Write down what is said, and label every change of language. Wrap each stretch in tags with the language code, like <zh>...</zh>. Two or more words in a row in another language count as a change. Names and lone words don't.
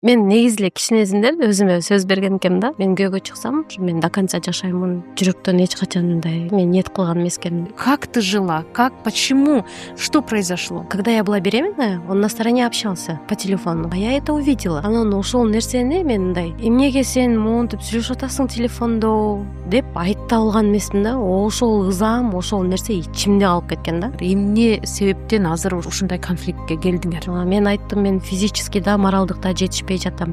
<ky>Мен негизиле кичинесинен өзүмө сөз берген экенмин да. Мен күйөөгө чыксам, мен</ky> <ru>до конца</ru> <ky>жашаймын. Жүрөктөн эч качан мындай мен ниет кылган эмес экенмин.</ky> <ru>Как ты жила? Как? Почему? Что произошло? Когда я была беременная, он на стороне общался по телефону. А я это увидела.</ru> <ky>Анан ошол нерсени мен мындай эмнеге сен монтип сүйлөшүп атасың телефондо деп айта алган эмесмин да. Ошол ызам, ошол нерсе ичимде калып кеткен да. Эмне себептен азыр ушундай конфликтке келдиңер? Мен айттым, мен физически да, моралдык да жетишпей жатам.</ky>